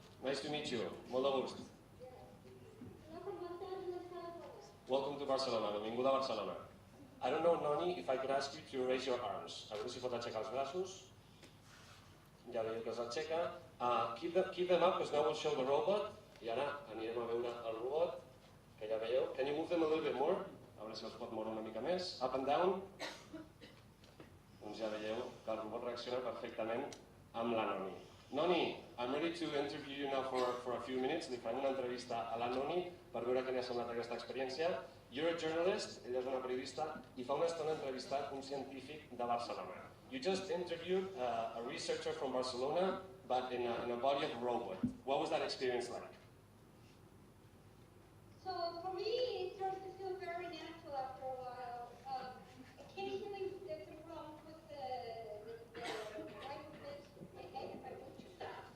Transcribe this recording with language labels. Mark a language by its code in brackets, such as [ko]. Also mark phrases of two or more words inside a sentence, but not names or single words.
[en] Nice to meet you. [ca] Molt de gust. [en] Welcome to Barcelona. [ca] Benvinguda a Barcelona. [en] I don't know, Nonny, if I could ask you to raise your arms. [ca] A veure si pot aixecar els braços. Ja veieu que els aixeca. [en] Keep them up, because now we'll show the robot. [ca] I ara anirem a veure el robot, que ja veieu. [en] Can you move them a little bit more? [ca] A veure si els pot moure una mica més. [en] Up and down. [ca] Doncs ja veieu que el robot reacciona perfectament amb la Nonny. [en] Nonny, I'm ready to interview you now for a few minutes. [ca] Li farem una entrevista a la Nonny per veure què li ha semblat aquesta experiència. [en] You're a journalist, [ca] ella és una periodista, i fa una estona entrevistat un científic de Barcelona. [en] You just interviewed a researcher from Barcelona, but in a body of a robot. What was that experience like? So for me, it started to feel very natural after a while. Occasionally, there's a problem with the microphone, if I move too fast.